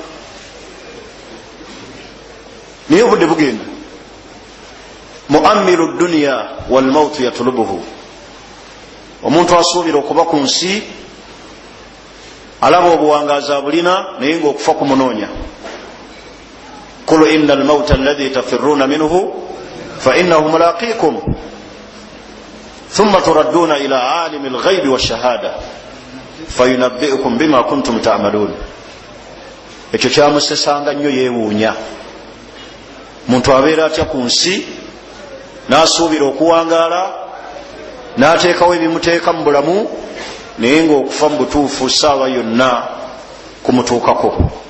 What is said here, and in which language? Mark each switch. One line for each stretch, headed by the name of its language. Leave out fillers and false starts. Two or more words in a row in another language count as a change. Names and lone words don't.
Ganda: Naye obudde bugenda.
Arabic: مؤمل دنيا والموت يطلبه,
Ganda: omuntu asuubira okuba ku nsi, alaba obuwangaazi abulina naye ng'okufa kumunoonya.
Arabic: قل إن الموت الذي تفرون منه فإنه ملاقيكم ثم تردون إلى عالم الغيب والشهادة فينبئكم بما كنتم تعملون.
Ganda: Ekyo kyamusesanga nnyo yeewuunya. Muntu abeera atya ku nsi n'asuubira okuwangaala n'ateekawo ebimuteeka mu bulamu, naye ng'okufa mu butuufu saawa yonna kumutuukako.